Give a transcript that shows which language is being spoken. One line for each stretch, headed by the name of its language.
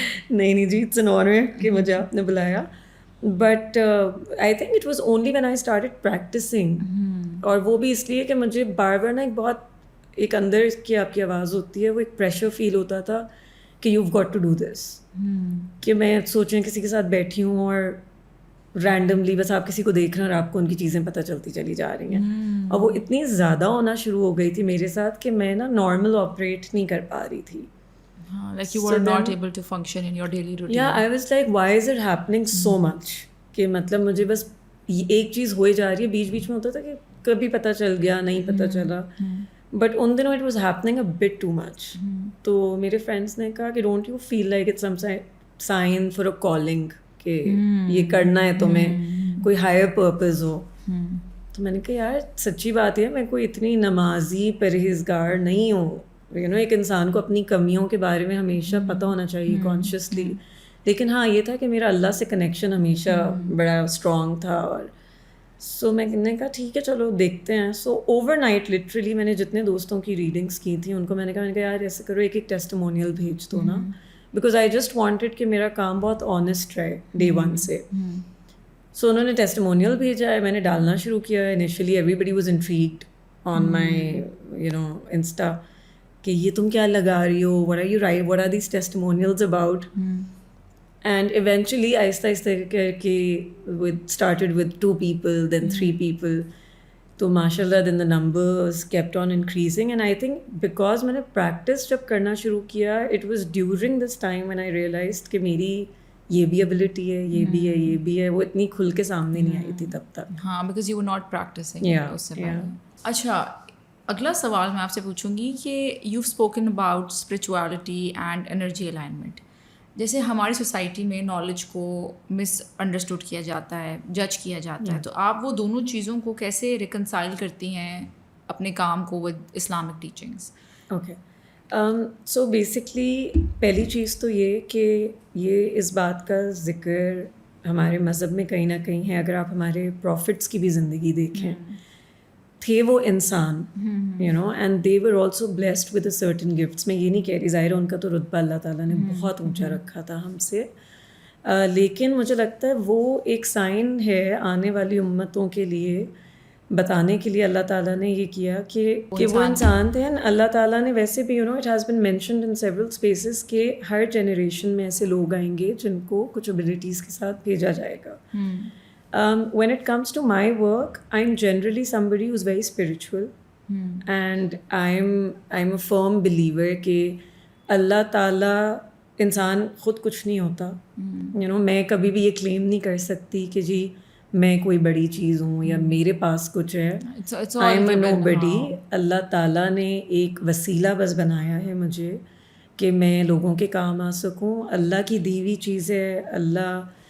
Urdu: نہیں جی,
English: it's an honour
Urdu: کہ مجھے آپ نے بلایا.
English: but I think it was only when I started practising,
Urdu: اور وہ بھی اس لیے کہ مجھے بار بار نا ایک بہت ایک اندر کی آپ کی آواز ہوتی ہے, وہ ایک پریشر فیل ہوتا تھا کہ
English: you got to do this,
Urdu: کہ میں سوچیں کسی کے ساتھ بیٹھی ہوں اور رینڈملی بس آپ کسی کو دیکھ رہے ہیں اور آپ کو ان کی چیزیں پتہ چلتی چلی جا رہی ہیں. اور وہ اتنی زیادہ ہونا شروع ہو گئی تھی میرے ساتھ کہ میں نا نارمل آپریٹ نہیں کر پا رہی تھی.
English: Like you were not able to function in your daily routine. Yeah, I was like, why is it happening so much?
Urdu: کہ مطلب مجھے بس ایک چیز ہوئی جا رہی ہے, بیچ بیچ میں ہوتا تھا کہ کبھی پتہ چل گیا نہیں پتہ چلا,
English: But ان دنوں it was happening a bit too much.
Urdu: تو میرے فرینڈس نے کہا کہ
English: don't you feel like it's some sign for a calling,
Urdu: کہ یہ کرنا ہے تمہیں, کوئی ہائر پرپز ہو. تو میں نے کہا یار سچی بات ہے, میں کوئی اتنی نمازی پرہیزگار نہیں ہوں. ایک انسان کو اپنی کمیوں کے بارے میں ہمیشہ پتہ ہونا چاہیے کانشیسلی. لیکن ہاں یہ تھا کہ میرا اللہ سے کنیکشن ہمیشہ بڑا اسٹرانگ تھا. اور سو میں نے کہا ٹھیک ہے چلو دیکھتے ہیں. سو اوور نائٹ لٹرلی میں نے جتنے دوستوں کی ریڈنگس کی تھیں ان کو میں نے کہا یار ایسے کرو ایک ٹیسٹیمونیل بھیج دو نا,
English: because I just wanted
Urdu: کہ میرا کام بہت آنیسٹ رہے ڈے ون سے. سو انہوں نے ٹیسٹیمونیل بھیجا ہے, میں نے ڈالنا شروع کیا ہے.
English: initially everybody was intrigued on my insta
Urdu: کہ یہ تم کیا لگا رہی ہو,
English: what are you write, what are these testimonials about? And eventually
Urdu: آہستہ آہستہ کر کے
English: started with 2 people, then 3 people.
Urdu: تو ماشاء اللہ
English: then the numbers kept on increasing, and I think because
Urdu: میں نے practice جب کرنا شروع کیا,
English: it was during this time when I realized
Urdu: کہ میری یہ بھی ابلٹی ہے, یہ بھی ہے, یہ بھی ہے. وہ اتنی کھل کے سامنے نہیں آئی تھی تب تک.
English: ہاں, because you were not practicing
Urdu: اس سے پہلے. اچھا, اگلا سوال میں آپ سے پوچھوں گی کہ
English: You spoken about spirituality and energy alignment.
Urdu: جیسے ہماری سوسائٹی میں نالج کو مس انڈرسٹوڈ کیا جاتا ہے, جج کیا جاتا ہے, تو آپ وہ دونوں چیزوں کو کیسے ریکنسائل کرتی ہیں اپنے کام کو with Islamic teachings? Okay, so basically پہلی چیز تو یہ کہ یہ اس بات کا ذکر ہمارے مذہب میں کہیں نہ کہیں ہے. اگر آپ ہمارے پروفٹس کی بھی زندگی دیکھیں, تھے وہ انسان
English: And they were also blessed with a certain gifts.
Urdu: میں یہ نہیں کہہ رہی, ظاہر ان کا تو رتبہ اللہ تعالیٰ نے بہت اونچا رکھا تھا ہم سے, لیکن مجھے لگتا ہے وہ ایک سائن ہے آنے والی امتوں کے لیے, بتانے کے لیے اللہ تعالیٰ نے یہ کیا کہ وہ انسان تھے. اللہ تعالیٰ نے ویسے بھی
English: it has been mentioned in several spaces
Urdu: کہ ہر جنریشن میں ایسے لوگ آئیں گے جن کو کچھ ابلیٹیز کے ساتھ بھیجا جائے گا.
English: When it comes to my work, I'm generally somebody who's very spiritual, and I'm a firm believer
Urdu: کہ اللہ تعالیٰ انسان خود کچھ نہیں ہوتا. میں کبھی بھی یہ کلیم نہیں کر سکتی کہ جی میں کوئی بڑی چیز ہوں یا میرے پاس کچھ ہے.
English: I'm a nobody.
Urdu: اللہ تعالیٰ نے ایک وسیلہ بس بنایا ہے مجھے کہ میں لوگوں کے کام آ سکوں. اللہ کی دی ہوئی چیز ہے, اللہ